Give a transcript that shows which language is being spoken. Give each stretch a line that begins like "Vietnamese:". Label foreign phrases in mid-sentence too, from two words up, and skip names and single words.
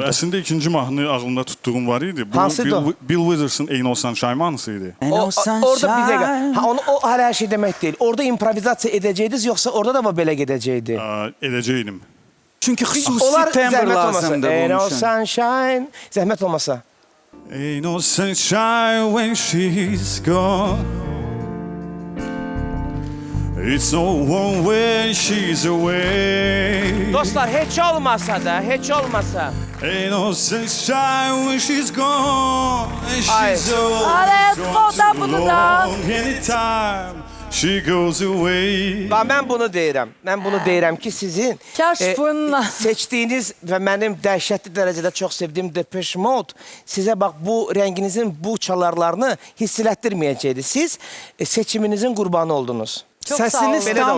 Azerbaijani: Əslində ikinci mahnı ağlımda tutduğum var idi. Bu Hansıydı o? Bill Withers'ın Ain't No Sunshine mahnısı idi. Orada bir dəqiqə. Onu o hər şey demək deyil. Orada improvizasiya edəcəydiniz yoxsa orada da belə gedəcəkdi? Edəcəydim. Çünki xüsusi Onlar tembr zəhmət olmasa. lazımdır
English: Ain't no
Azerbaijani: bunun üçün. sunshine. Zəhmət olmasa.
English: Ain't no sunshine when she's gone. It's so warm when she's away.
Azerbaijani: Dostlar, heç olmasa da, heç olmasa.
English: Ain't no sunshine when she's gone. And
Azerbaijani: Ay.
English: she's so
Azerbaijani: Alət, bunu da.
English: long anytime she goes away.
Azerbaijani: Bax, mən bunu deyirəm. Mən bunu deyirəm ki, sizin Kaş bununla. seçdiyiniz və mənim dəhşətli dərəcədə çox sevdiyim Depeche Mode sizə bax bu rənginizin bu çalarlarını hiss elətdirməyəcəkdi. Siz seçiminizin qurbanı oldunuz. Çox sağ Səsiniz olun. Belə də tam